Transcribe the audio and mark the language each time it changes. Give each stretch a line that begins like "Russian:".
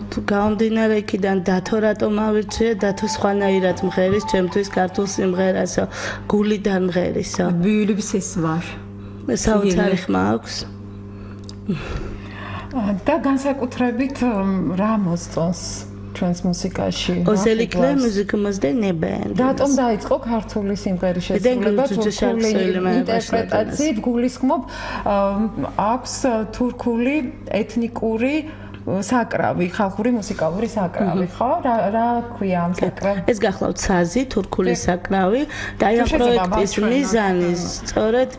Georgian: გამომდინარე იქიდან დათო რატომ ავირჩიე? დათო სხვანაირად მღერის, ჩემთვის ქართულ სიმღერასო, გულიდან მღერისო.
Turkish: Büyülü bir sesi var.
Georgian: საოცარი ხმა აქვს. და განსაკუთრებით რა მოსწონს ჩვენს მუსიკაში?
Turkish: Özellikle müziğimizde ne beğendiniz?
Georgian: რატომ დაიწყო ქართული სიმღერის შესრულება? თურქული ინტერპრეტაციით გულისხმობ აქვს თურქული ეთნიკური საკრავი, ხალხური მუსიკალური საკრავი, ხო? რა ქვია ამ საკრავს? ეს გახლავთ საზი, თურქული საკრავი და აი ამ პროექტის მიზანი სწორედ